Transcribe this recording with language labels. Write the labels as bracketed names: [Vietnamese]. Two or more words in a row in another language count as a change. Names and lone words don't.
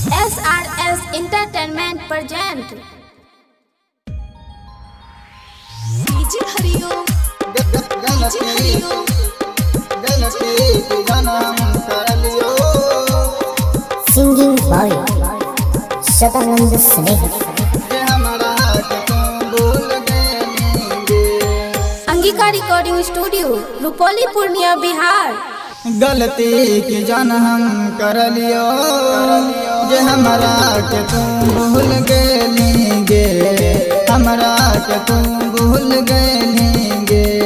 [English] SRS Entertainment present DJ Hariom DJ Hariom Singing by Sadanand Sneh अंगिका recording studio रुपौली पूर्णिया बिहार। [Angika] गलती की जान हम कर लियो जे हमरा के तुम भूल गेलिगे, हमरा के तुम भूल गेलिगे।